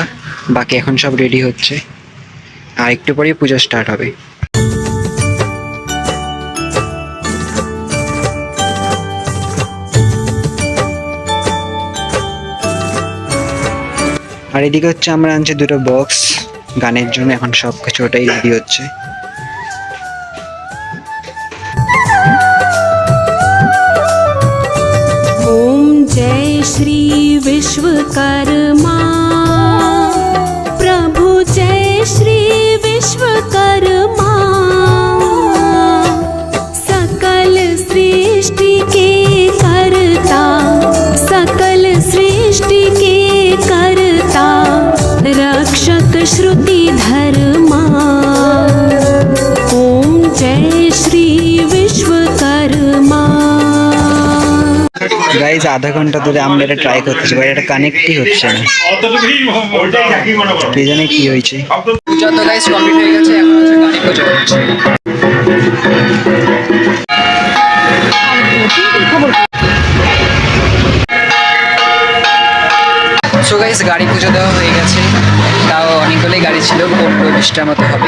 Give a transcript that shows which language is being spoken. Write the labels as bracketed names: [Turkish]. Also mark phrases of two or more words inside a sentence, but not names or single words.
[Bangla] বাকি এখন সব রেডি হচ্ছে আর একটু পরেই পূজা স্টার্ট হবে। আর এদিকে হচ্ছে আমরা আনছি দুটো বক্স গানের জন্য, এখন সব কিছু ওটাই রেডি হচ্ছে। [Hindi] ओम जय श्री विश्वकर्मा प्रभु जय श्री विश्वकर्मा सकल सृष्टि के कर्ता सकल सृष्टि के कर्ता रक्षक श्रुति धर्मा ओम जय श्री विश्वकर्मा। [Bangla] গাইজ আধা ঘন্টা ধরে আমরা এটা ট্রাই করতেছি, বাট এটা কানেক্টই হচ্ছে না, কে জানে কি হয়েছে। পূজা তো [English] guys complete [Bangla] হয়ে গেছে, এখন হচ্ছে কালী পূজা হচ্ছে। [English] so guys [Bangla] গাড়ি পুজো দেওয়া হয়ে গেছে, তাও অনেকগুলোই গাড়ি ছিল, 15-20টার মতো হবে।